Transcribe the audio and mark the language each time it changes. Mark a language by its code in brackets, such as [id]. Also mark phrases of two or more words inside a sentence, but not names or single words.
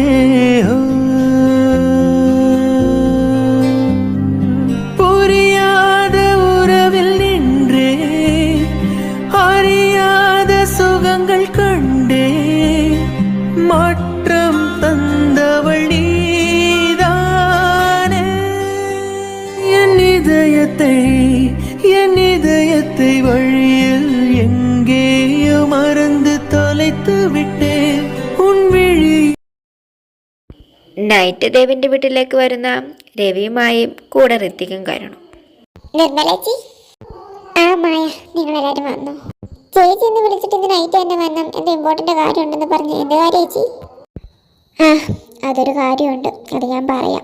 [ta] புரியாத உறவில் நின்றே, அறியாத சுகங்கள் கண்டே, மாற்றம் தந்தவள் நீதானே. என் இதயத்தை வழியில் எங்கேயோ மறந்து தொலைத்து விட்டேன். உன் விழி. [ml] നൈറ്റ് ദേവിന്റെ വീട്ടിലേക്ക് വരുന്ന രവിയുമായും കൂടെ ഋത്തിക്കും കയറണം. നിർമ്മലേച്ചി, ആ മായ, നിങ്ങളെല്ലാരും വന്നു. ചേച്ചി എന്ന് വിളിച്ചിട്ട് ഇന്ന് നൈറ്റ് തന്നെ വന്നു. എന്തോ ഇമ്പോർട്ടൻ്റ് കാര്യം ഉണ്ടെന്ന് പറഞ്ഞു. എന്ത് കാര്യം ചേച്ചി? അതൊരു കാര്യമുണ്ട്, അത് ഞാൻ പറയാം.